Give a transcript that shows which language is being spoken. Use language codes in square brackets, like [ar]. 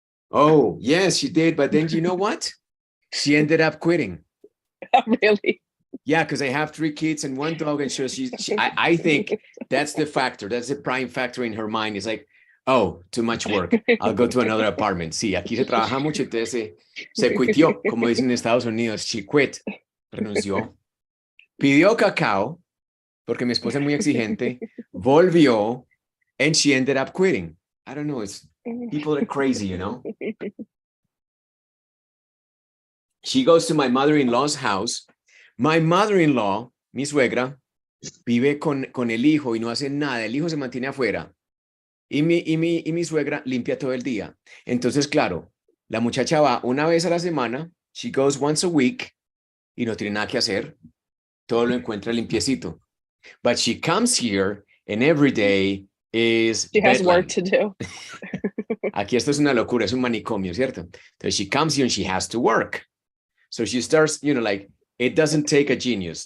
[en] Oh, yes, she did. But then you know what? She ended up quitting. Oh, really? Yeah, because I have 3 kids and 1 dog, and so I think that's the factor. That's the prime factor in her mind. It's like, oh, too much work. I'll go to another apartment. [es] Sí, aquí se trabaja mucho, entonces se quitió, como dicen en Estados Unidos. [en] She quit, [es] renunció. Pidió cacao, porque mi esposa es muy exigente. Volvió, [en] and she ended up quitting. I don't know. It's people are crazy, you know. She goes to my mother-in-law's house. My mother-in-law, [es] mi suegra, vive con el hijo y no hace nada. El hijo se mantiene afuera. Y mi suegra limpia todo el día. Entonces, claro, la muchacha va una vez a la semana. [en] She goes once a week [es] y no tiene nada que hacer. Todo lo encuentra limpiecito. [en] But she comes here and every day is She has work bedlam. to do. [es] Aquí esto es una locura, es un manicomio, ¿cierto? Entonces [en] she comes here and she has to work. So she starts, you know, like, it doesn't take a genius.